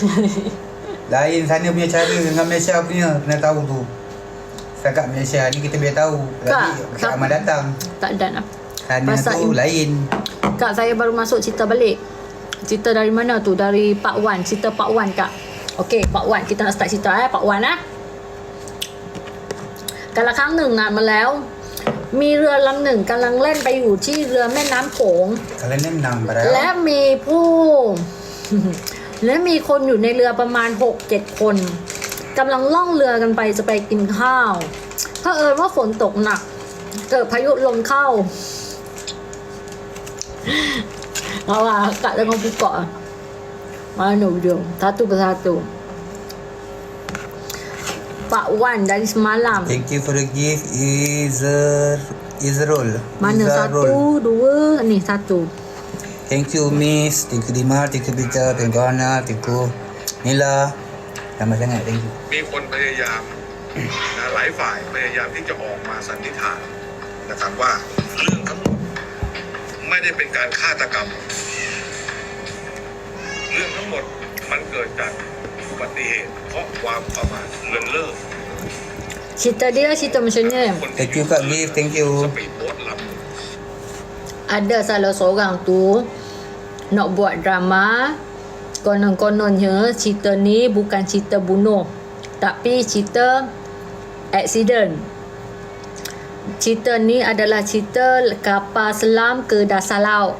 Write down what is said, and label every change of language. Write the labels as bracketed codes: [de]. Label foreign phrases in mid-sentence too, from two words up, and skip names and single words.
[ms] Lain sana punya cara dengan Malaysia punya. Kena tahu tu. Setakat Malaysia ni kita biar tahu. Lagi akan datang. Tak dan lah. Sana tu lain. Kak, saya baru masuk cerita balik. Cerita dari mana tu? Dari Part 1. Cerita Part 1 Kak. Okey, Part 1. Kita nak start cerita Part 1 [th] กาลครั้งหนึ่งนานมาแล้วมีเรือลำหนึ่งกำลังแล่นไปอยู่ที่เรือแม่น้ำโขง [ms] Kalau ni menang barang. [th] และมีผู้ และมีคนอยู่ในเรือประมาณ 6-7 คนกำลังล่องเรือกันไปจะไปกินข้าวเผอิญว่าฝนตกหนักเกิดพายุลมเข้า [ms] Kak tengok buka mana video satu persatu. Part 1 dari semalam. [en] Thank you for the gift Izrul. [ms] Mana satu, dua, ni satu. [en] Thank you Miss, thank you Dima, thank you Peter, thank you Ana, thank you Nila. [ms] Ramai sangat, [en] thank you. [th] มีคนพยายามหลายฝ่ายพยายามที่จะออกมาสันนิษฐานนะครับว่าเรื่องทั้งหมดไม่ได้เป็นการฆาตกรรม เรื่องทั้งหมดมันเกิดจากอุบัติเหตุเพราะความประมาทเลินเล่อ [ms] Cerita dia cerita macam ni. [en] Thank you Kak Gift, thank you. [th] สปีดโบ๊ทลำหนึ่ง [ms] Ada salah seorang tu nak buat drama. Konon-kononnya cerita ni bukan cerita bunuh, tapi cerita accident. Cerita ni adalah cerita kapal selam ke dasar laut.